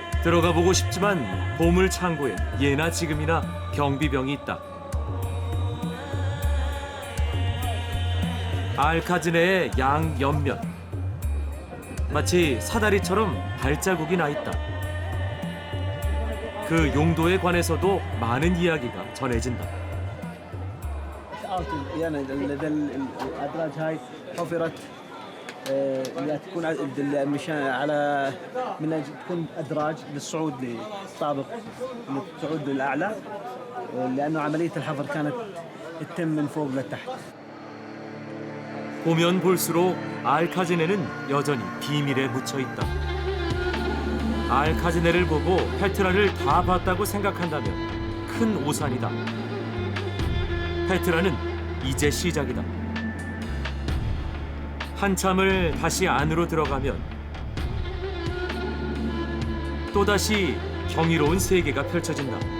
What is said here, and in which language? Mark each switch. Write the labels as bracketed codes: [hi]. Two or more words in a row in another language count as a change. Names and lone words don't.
[ko] 들어가 보고 싶지만 보물 창고에 예나 지금이나 경비병이 있다. 알카즈네의 양 옆면 마치 사다리처럼 발자국이 나 있다. 그 용도에 관해서도 많은 이야기가 전해진다. [ar] يعني الادراج هاي حفرت اللي تكون مشان على من أجل تكون ادراج للصعود للطابق للصعود للاعلى لانه عمليه الحفر كانت تتم من فوق لتحت. [ko] 보면 볼수록 알카즈네는 여전히 비밀에 묻혀 있다. 알카즈네를 보고 페트라를 다 봤다고 생각한다면 큰 오산이다. 페트라는 이제 시작이다. 한참을 다시 안으로 들어가면 또다시 경이로운 세계가 펼쳐진다.